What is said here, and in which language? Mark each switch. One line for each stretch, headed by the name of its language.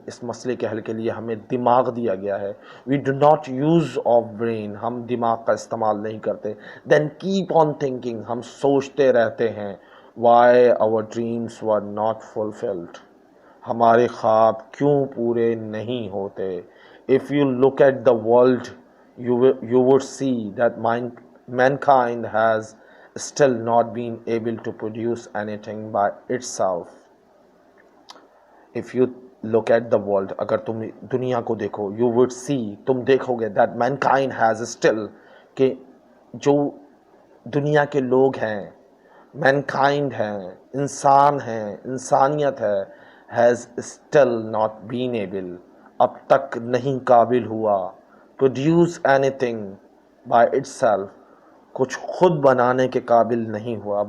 Urdu: اس مسئلے کے حل کے لیے ہمیں دماغ دیا گیا ہے.
English: We do not use of brain.
Urdu: ہم دماغ کا استعمال نہیں کرتے.
English: Then keep on thinking.
Urdu: ہم سوچتے رہتے ہیں.
English: Why our dreams were not fulfilled.
Urdu: ہمارے خواب کیوں پورے نہیں ہوتے.
English: If you look at the world you would see that mankind has still not been able to produce anything by itself. If you look at the world,
Urdu: اگر تم دنیا کو دیکھو,
English: you would see,
Urdu: تم دیکھو گے
English: that mankind has still,
Urdu: کہ جو دنیا کے لوگ ہیں, mankind ہیں, انسان ہیں, انسانیت ہے,
English: has still not been able,
Urdu: اب تک نہیں قابل ہوا,
English: produce anything by itself,
Urdu: کچھ خود بنانے کے قابل نہیں ہوا.